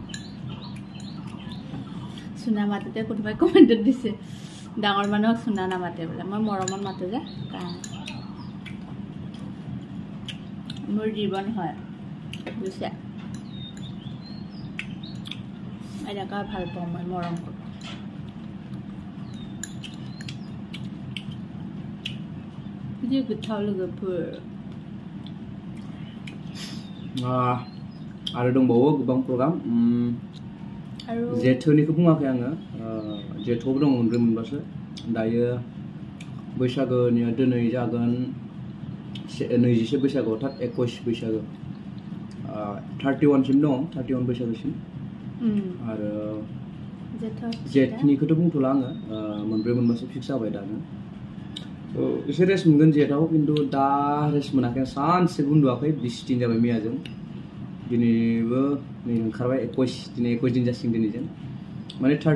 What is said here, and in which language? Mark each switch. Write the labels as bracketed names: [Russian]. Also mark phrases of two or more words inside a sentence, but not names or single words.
[Assamese] সোনা মাততে কোনোবাই কমেণ্টত দিছে ডাঙৰ মানুহক সোনা নামাতে বোলে মই মৰমত মাতো যে মোৰ জীৱন হয় বুঝছে এনেকা ভাল পাওঁ মই মৰম কৰোঁ যে গোথাও लोगोफोर [Bodo] आरो दंबावो गोबां प्रग्राम जेथोनिखौ बुङाखै आङो जेथोआवबो दङ मोनब्रै मोनबासो दायो बैसागोनिया दिनै जागोन 21 बैसागोआव 21 बैसागो 31 सिम दङ 31 बैसागोसिम आरो जेथनिखौथ' बुंथ'ला आङो मोनब्रै मोनबासो फिक्स जाबाय दानो एसे रेस्ट मोनगोन जेथआव खिन्थु दा रेस्ट मोनाखै सानसे उन्दुआखै 20 दिन जाबाय मैयाजों दिनैबो नै ओंखारबाय 21 दिनै 21 दिन जासिगोन दिनैजों माने